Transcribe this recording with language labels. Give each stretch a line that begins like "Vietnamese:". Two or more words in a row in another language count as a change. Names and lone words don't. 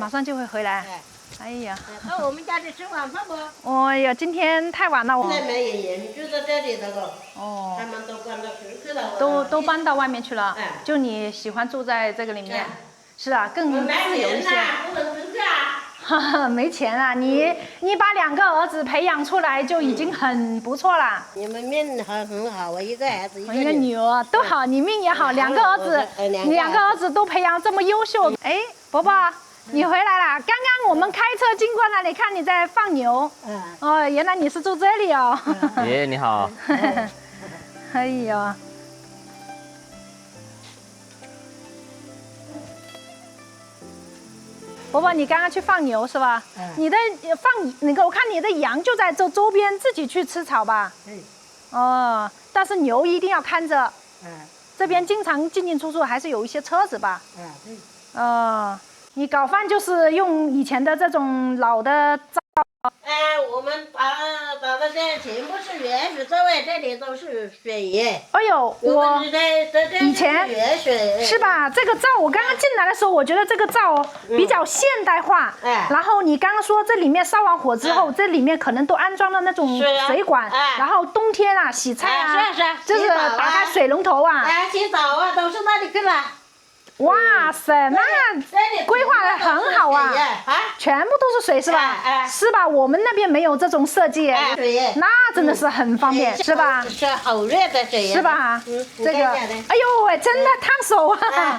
Chinese: 馬上就會回來。哎呀。到我們家裡吃晚飯不？哎呀，今天太晚了。現在沒人住在這裡的了。哦。他們都搬到出去了。都搬到外面去了。就你喜歡住在這個裡面？是啊，更自由一些。不能出去啊。沒錢啊！你把2個兒子培養出來就已經很不錯了。你們命還很好啊，一個兒子一個女兒都好，你命也好，2個兒子，你2個兒子都培養這麼優秀。哎，伯伯，你回來了！剛剛我們開車經過那裡，看你在放牛。哦，原來你是住這裡哦。爺爺你好。哎呀。伯伯，你剛剛去放牛是吧？你的我看你的羊就在這周邊自己去吃草吧？哦，但是牛一定要看着。這邊經常進出出，還是有一些車子吧？你搞飯就是用以前的這種老的灶。我們打的這全部是原水，周圍這裡都是水。哎呦，我以前是吧？這個灶我剛剛進來的時候，我覺得這個灶比較現代化。然後你剛剛說這裡面燒完火之後，這裡面可能都安裝了那種水管，然後冬天啊洗菜啊，就是打開水龍頭啊。洗澡啊，都是那裡去了。哇塞，那規劃得很好啊！全部都是水是吧？是吧？我們那邊沒有這種設計，那真的是很方便，是吧？是好熱的水，是吧？這個，哎呦喂，真的燙手啊！